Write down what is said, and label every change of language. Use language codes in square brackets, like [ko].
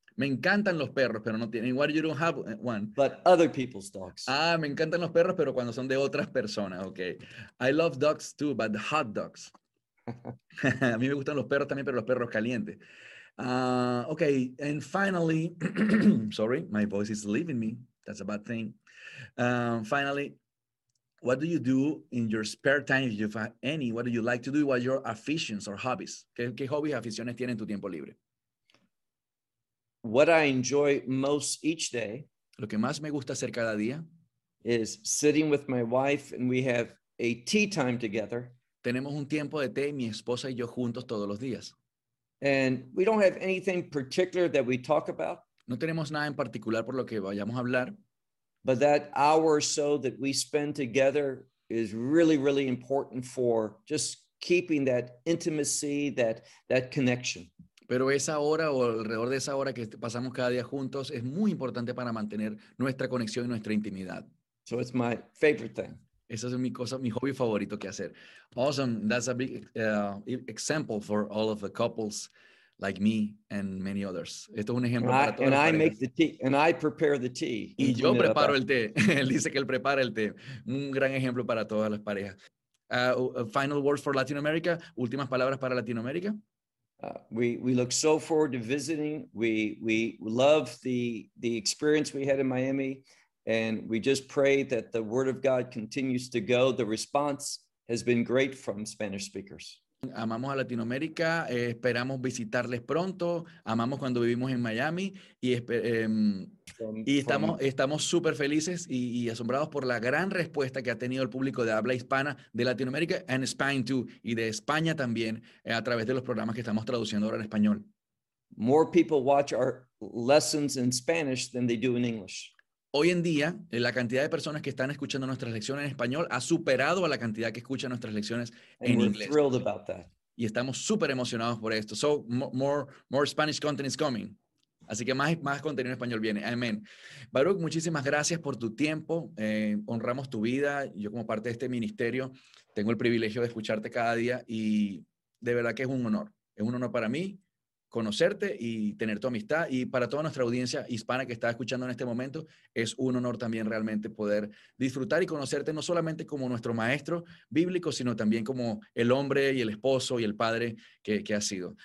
[es] Me encantan los perros, pero no tienen. [en] What, you don't have one? But other people's dogs. [es] Ah, me encantan los perros, pero cuando son de otras personas. [en] Okay. I love dogs too, but hot dogs. [es] A mí me gustan los perros también, pero los perros calientes. [en] Okay. And finally, sorry, my voice is leaving me. That's a bad thing. Finally, what do you do in your spare time, if you have any? What do you like to do? What are your aficions or hobbies? [es] ¿Qué hobbies, aficiones tienen en tu tiempo libre? [en] What I enjoy most each day, [es] lo que más me gusta hacer cada día, [en] is sitting with my wife and we have a tea time together. [es] Tenemos un tiempo de té mi esposa y yo juntos todos los días. [en] And we don't have anything particular that we talk about. [es] No tenemos nada en particular por lo que vayamos a hablar. [en] But that hour or so that we spend together is really, really important for just keeping that intimacy, that connection. [es] Pero esa hora o alrededor de esa hora que pasamos cada día juntos es muy importante para mantener nuestra conexión y nuestra intimidad. [en] So it's my favorite thing. [es] Esa es mi hobby favorito que hacer. [en] Awesome. That's a big example for all of the couples like me and many others. [es] Esto es un ejemplo para todas las parejas. [en] And I make the tea. And I prepare the tea. [es] Y yo preparo el té. Él dice que él prepara el té. Un gran ejemplo para todas las parejas. [en] Final words for Latin America. [es] Últimas palabras para Latinoamérica. [en] We look so forward to visiting. We love the experience we had in Miami, and we just pray that the word of God continues to go. The response has been great from Spanish speakers. [es] Amamos a Latinoamérica. Esperamos visitarles pronto. Amamos cuando vivimos en Miami y estamos super felices y asombrados por la gran respuesta que ha tenido el público de habla hispana de Latinoamérica [en] and Spain too [es] y de España también a través de los programas que estamos traduciendo ahora en español. [en] More people watch our lessons in Spanish than they do in English. [es] Hoy en día, la cantidad de personas que están escuchando nuestras lecciones en español ha superado a la cantidad que escuchan nuestras lecciones en inglés. [en] Thrilled about that. [es] Y estamos súper emocionados por esto. [en] So, more Spanish content is coming. [es] Así que más contenido en español viene. Amén. Baruch, muchísimas gracias por tu tiempo. Honramos tu vida. Yo como parte de este ministerio, tengo el privilegio de escucharte cada día. Y de verdad que es un honor. Es un honor para mí conocerte y tener tu amistad. Y para toda nuestra audiencia hispana que está escuchando en este momento, es un honor también realmente poder disfrutar y conocerte no solamente como nuestro maestro bíblico, sino también como el hombre y el esposo y el padre que has sido.